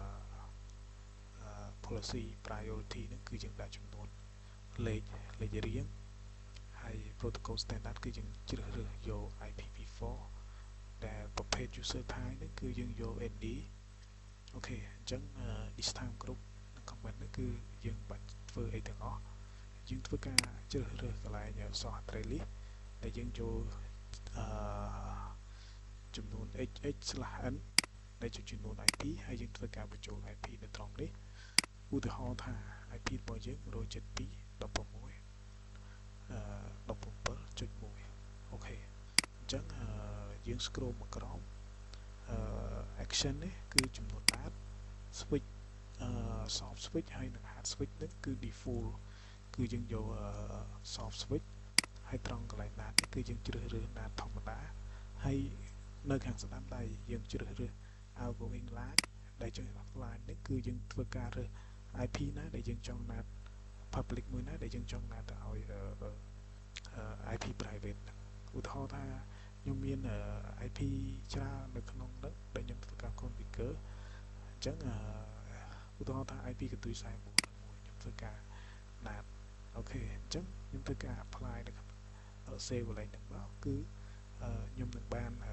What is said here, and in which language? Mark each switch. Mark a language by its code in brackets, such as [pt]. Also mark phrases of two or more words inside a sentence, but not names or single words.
[en] policy priority [km] ហ្នឹងគឺយើងដាក់ចំនួនលេខរៀងហើយ [en] protocol standard [km] គឺយើងជ្រើសរើសយក IPv4 ដែល ប្រភេទ [en] user type [km] ហ្នឹងគឺយើងយក ND អូខេអញ្ចឹង [en] this time group [km] និង comment ហ្នឹងគឺយើងបាច់ធ្វើអីទាំងអស់យើងធ្វើការជ្រើសរើសកន្លែង [en] source address list [km] ដែលយើងចូលអឺចំនួន hh/n ដែលជាចំនួន IP ហើយយើងធ្វើការបញ្ចូល IP នៅត្រង់នេះឧទាហរណ៍ថា IP របស់យើង 172.16.17.1 អូខេអញ្ចឹងយើង scroll មកក្រោមaction នេះគឺចំនួន [en] NAT switch soft switch [km] ហើយនិង [en] hard switch [km] នេះគឺ default គឺយើងយក [en] soft switch [km] ហើយ ត្រង់កន្លែង NAT នេះគឺយើងជ្រើសរើស NAT ធម្មតាហើយនៅខាងស្ដាំដៃយើងជ្រើសរើស [en] outgoing line [km] ដែលជា line នេះគឺយើងធ្វើការរើស IP ណាដែលយើងចង់ [en] NAT public [km] មួយណាដែលយើងចង់ NAT ទៅឲ្យ [en] IP private [km] ឧទាហរណ៍ថាខ្ញុំមាន IP ច្រើននៅក្នុងនោះដែលខ្ញុំធ្វើការ configure អញ្ចឹងឧទាហរណ៍ថា IP កន្ទុយ41នឹងមួយខ្ញុំធ្វើការ NAT អូខេអញ្ចឹងខ្ញុំធ្វើការ apply នៅក្នុង save កន្លែងហ្នឹងមកគឺខ្ញុំនឹងបាន